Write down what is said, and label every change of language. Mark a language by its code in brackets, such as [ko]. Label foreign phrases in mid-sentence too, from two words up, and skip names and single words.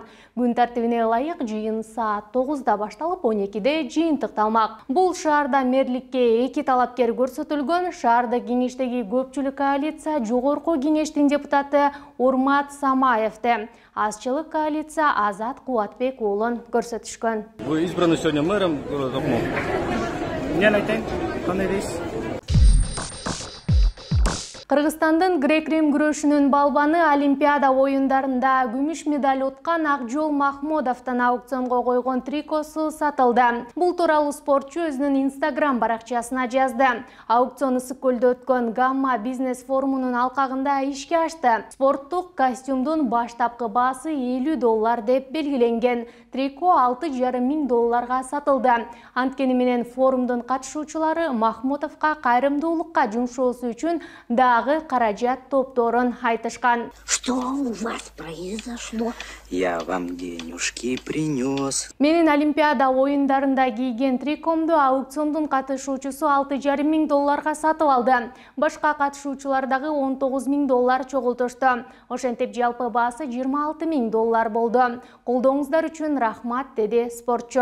[ky] Күн тартибине ылайык жыйын саат 9-да башталып, 12-де жыйынтыкталмак. Бул шаарда мэрликке 2 талапкер көрсөтүлгөн. Шаардык кеңештеги көпчүлүк коалиция жогорку кеңештин депутаты Урмат Самаевди, азчылык коалиция Азат Кубатбек уулун көрсөтүшкөн. [ru] Вы избраны сегодня мэром города Токмок. [ky] Мен айтайын, кандай дейсиз? Кыргызстандын грек-рим күрөшүнүн балбаны Олимпиада оюндарында күмүш медаль уткан Акжол Махмудовдун аукционго койгон трикосу сатылды. Бул тууралуу спортчу өзүнүн Instagram баракчасына жазды. Аукцион ысык көлдө өткөн Гамма бизнес форумунун алкагында ишке ашты. Спорттук костюмдун баштапкы баасы $50 деп белгиленген. Трико $6,500 сатылды. Анткени менен форумдун катышуучулары Махмудовго кайрымдуулукка жумшоосу үчүн дагы каражат топторун айтышкан. [ru] Что у вас произошло? Я вам денежки принес. [ky] Менин Олимпиада оюндарында кийген трикомду аукциондун катышуучусу $6,500 сатып алды. Башка катышуучулар дагы $19,000 чогултушту. Ошентип жалпы баасы $26,000 болду. Колдооңуздар үчүн рахмат, деди спортчу.